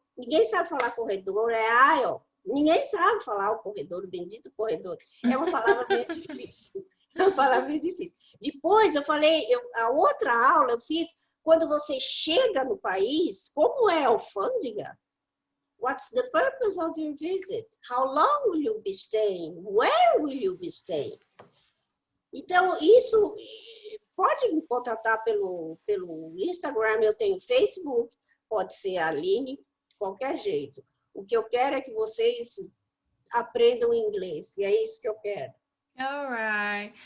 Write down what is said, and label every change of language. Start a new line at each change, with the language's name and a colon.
Portuguese: Ninguém sabe falar corredor, é aisle. Ninguém sabe falar o corredor, o bendito corredor. É uma palavra meio difícil. É uma palavra meio difícil. Depois eu falei, a outra aula eu fiz quando você chega no país, como é a alfândega?
English: What's the purpose of your visit? How long will you be staying? Where will you be staying?
Portuguese: Então, isso pode me contatar pelo Instagram, eu tenho Facebook, pode ser a Aline, qualquer jeito. O que eu quero é que vocês aprendam inglês, e é isso que eu quero.
English: Alright.